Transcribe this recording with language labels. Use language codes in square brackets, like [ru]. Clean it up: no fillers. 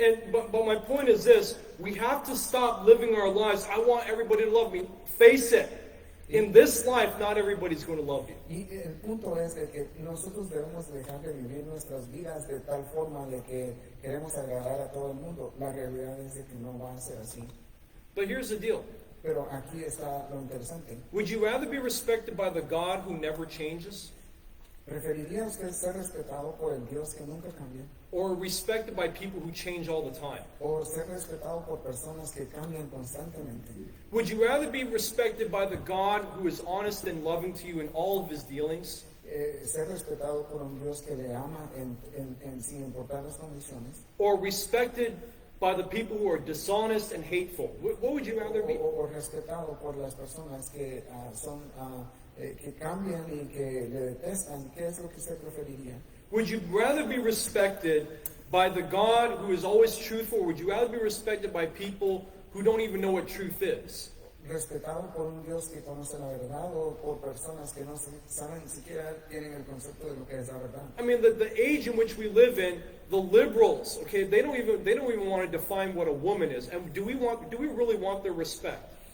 [en] But my point is this, we have to stop living our lives. I want everybody to love me. Face it. In this life, not everybody's going to love you. [es] Y el punto es de que nosotros debemos dejar de vivir nuestras vidas de tal forma de que queremos agradar a todo el mundo. La realidad es de que no va a ser así. [en] But here's the deal. [es] Pero aquí está lo interesante. [en] Would you rather be respected by the God who never changes, [es] ¿Preferiría usted ser respetado por el Dios que nunca cambia? [en] or respected by people who change all the time? [es] ¿O ser respetado por personas que cambian constantemente? [en] Would you rather be respected by the God who is honest and loving to you in all of his dealings, [es] Ser respetado por un Dios que le ama sin importar las condiciones? [en] or respected by the people who are dishonest and hateful? What would you rather be? [es] O respetado por las personas que que cambian y que le detestan? ¿Qué es lo que usted preferiría? [en] Would you rather be respected by the God who is always truthful, or would you rather be respected by people who don't even know what truth is? [es] ¿Respetado por un Dios que conoce la verdad o por personas que no saben ni siquiera tienen el concepto de lo que es la verdad? [en] I mean, the age in which we live in, the liberals, okay, they don't even want to define what a woman is. And do we really want their respect?